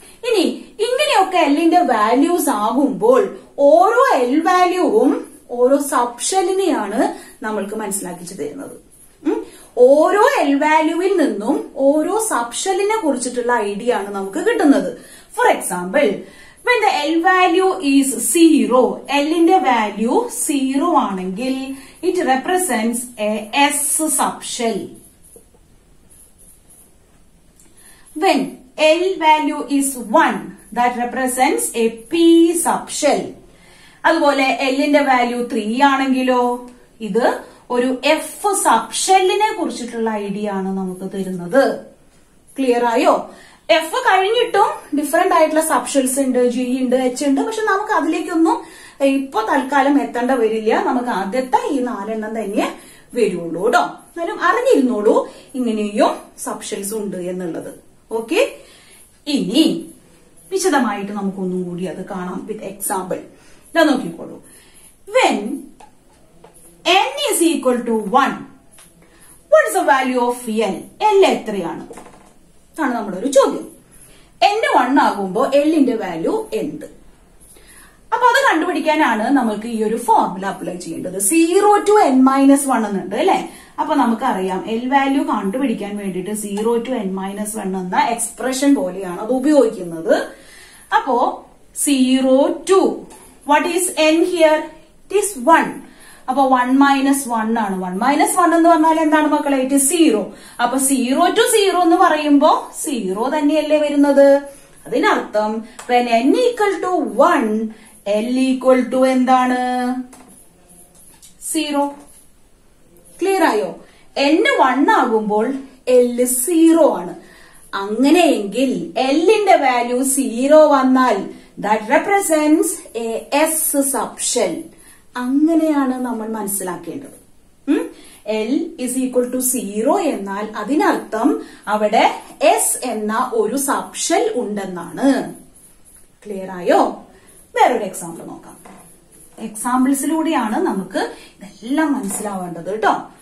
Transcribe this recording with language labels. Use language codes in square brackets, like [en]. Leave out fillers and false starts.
[ml] ഇനി ഇങ്ങനെയൊക്കെ എല്ലിന്റെ വാല്യൂസ് ആകുമ്പോൾ ഓരോ എൽ വാല്യൂവും ഓരോ സബ്ഷെല്ലിനെയാണ് നമ്മൾക്ക് മനസ്സിലാക്കിച്ചു തരുന്നത്. ഓരോ എൽ വാല്യൂവിൽ നിന്നും ഓരോ സബ്ഷെല്ലിനെ കുറിച്ചിട്ടുള്ള ഐഡിയ ആണ് നമുക്ക് കിട്ടുന്നത്. [en] for example, when the L value is 0, [ml] L ന്റെ വാല്യൂ 0 ആണെങ്കിൽ [en] it represents a S subshell. When L value is 1, that represents a P subshell. [ml] അതുപോലെ L ന്റെ വാല്യൂ 3 ആണെങ്കിലോ ഇത് ഒരു F സബ്ഷെല്ലിനെ കുറിച്ചിട്ടുള്ള ഐഡിയ ആണ് നമുക്ക് തരുന്നത്. ക്ലിയർ ആയോ? എഫ് കഴിഞ്ഞിട്ടും ഡിഫറെന്റ് ആയിട്ടുള്ള സബ്ഷെൽസ് ഉണ്ട്, ജി ഉണ്ട്, എച്ച് ഉണ്ട്. പക്ഷെ നമുക്ക് അതിലേക്കൊന്നും ഇപ്പൊ തൽക്കാലം എത്തേണ്ട വരില്ല. നമുക്ക് ആദ്യത്തെ ഈ 4 എണ്ണം തന്നെ വരുള്ളൂ കേട്ടോ. എന്നാലും അറിഞ്ഞിരുന്നോളൂ ഇങ്ങനെയും സബ്ഷെൽസ് ഉണ്ട് എന്നുള്ളത്. ഓക്കെ, ഇനി വിശദമായിട്ട് നമുക്കൊന്നും കൂടി അത് കാണാം [en] With example. [ml] ഇതാ നോക്കിക്കോളൂ. [en] When n is equal to 1, what is the value of L? [ml] L എത്രയാണ്? ആണ് നമ്മുടെ ഒരു ചോദ്യം. n 1 ആകുമ്പോ എല്ലിന്റെ വാല്യൂ എന്ത്? അപ്പൊ അത് കണ്ടുപിടിക്കാനാണ് നമുക്ക് ഈ ഒരു ഫോർമുല അപ്ലൈ ചെയ്യേണ്ടത്. 0 to n-1 എന്നുണ്ട് അല്ലെ. അപ്പൊ നമുക്കറിയാം എൽ വാല്യൂ കണ്ടുപിടിക്കാൻ വേണ്ടിയിട്ട് 0 to n-1 എന്ന എക്സ്പ്രഷൻ പോലെയാണ് അത് ഉപയോഗിക്കുന്നത്. [en] അപ്പോ 0 to what is n here? It is 1. [ml] അപ്പൊ 1 minus 1 ആണ്. 1 minus 1 എന്ന് പറഞ്ഞാൽ എന്താണ് മക്കളെ? ഇറ്റ് 0. അപ്പൊ 0 to 0 എന്ന് പറയുമ്പോ 0 തന്നെയല്ലേ വരുന്നത്. അതിനർത്ഥം [en] when n equal to [ml] 1, L equal to എന്താണ്? 0. ക്ലിയർ ആയോ? n 1 ആകുമ്പോൾ L 0 ആണ്. അങ്ങനെയെങ്കിൽ എല്ലിന്റെ വാല്യൂ 0 വന്നാൽ [en] that represents a S subshell. [ml] അങ്ങനെയാണ് നമ്മൾ മനസ്സിലാക്കേണ്ടത്. [en] L is equal to 0 [ml] എന്നാൽ അതിനർത്ഥം അവിടെ S എന്ന ഒരു സബ്ഷെൽ ഉണ്ടെന്നാണ്. ക്ലിയർ ആയോ? വേറൊരു എക്സാമ്പിൾ നോക്കാം. എക്സാമ്പിൾസിലൂടെയാണ് നമുക്ക് ഇതെല്ലാം മനസ്സിലാവേണ്ടത് കേട്ടോ.